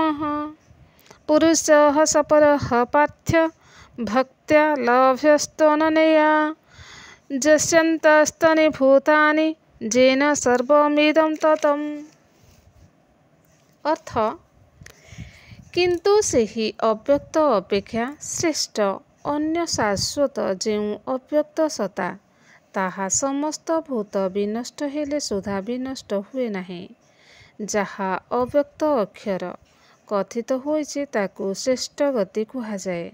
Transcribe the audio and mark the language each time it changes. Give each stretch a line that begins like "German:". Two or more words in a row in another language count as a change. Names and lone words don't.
Sanskrit: पुरुषः सपरः पार्थ्य भक्त्या लभ्यस्त्वननया यस्यान्तस्थानि भूतानि येन सर्वमिदं ततम्।
Odia: ଅର୍ଥ, କିନ୍ତୁ ସେହି ଅବ୍ୟକ୍ତ ଅପେକ୍ଷା ଶ୍ରେଷ୍ଠ ଅନ୍ୟ ଶାଶ୍ୱତ ଯେଉଁ ଅବ୍ୟକ୍ତ ସତ୍ତା, ତାହା ସମସ୍ତ ଭୂତ ବିନଷ୍ଟ ହେଲେ ସୁଦ୍ଧା ବିନଷ୍ଟ ହୁଏ ନାହିଁ। ଯାହା ଅବ୍ୟକ୍ତ ଅକ୍ଷର କଥିତ ହୋଇଛି ତାକୁ ଶ୍ରେଷ୍ଠ ଗତି କୁହାଯାଏ।